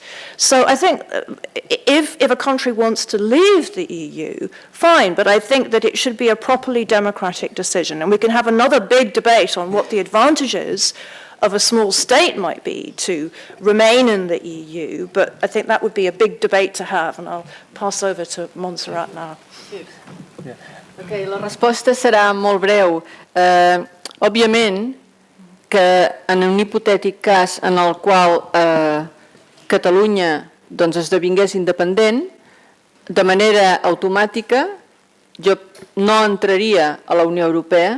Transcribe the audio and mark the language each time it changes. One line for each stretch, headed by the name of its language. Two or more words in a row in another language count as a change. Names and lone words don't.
English: So I think if a country wants to leave the EU, fine, but I think that it should be a properly democratic decision. And we can have another big debate on what the advantages of a small state might be to remain in the EU, but I think that would be a big debate to have, and I'll pass over to Montserrat now.
Catalan: Okay, la resposta serà molt breu. Òbviament que en un hipotètic cas en el qual Catalunya esdevingués independent, de manera automàtica jo no entraria a la Unió Europea.